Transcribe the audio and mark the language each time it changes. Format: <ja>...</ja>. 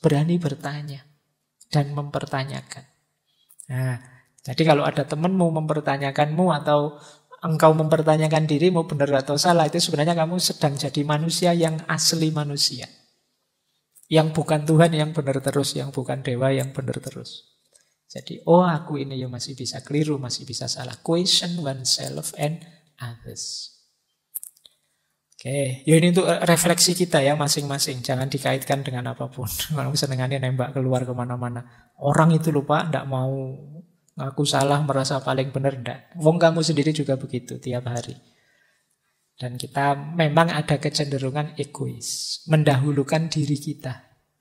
<id>Berani bertanya dan mempertanyakan. Nah, jadi kalau ada temanmu mempertanyakanmu atau engkau mempertanyakan dirimu benar atau salah, itu sebenarnya kamu sedang jadi manusia yang asli manusia. Yang bukan Tuhan yang benar terus, yang bukan dewa yang benar terus. Jadi, aku ini ya masih bisa keliru, masih bisa salah.</id> <en>Question oneself and others.</en> <id>Oke, ya ini untuk refleksi kita ya masing-masing. Jangan dikaitkan dengan apapun. Kalau senengannya nembak keluar kemana-mana. Orang itu lupa, tidak mau ngaku salah, merasa paling benar, tidak. Wong kamu sendiri juga begitu tiap hari. Dan kita memang ada kecenderungan egois, mendahulukan diri kita.</id>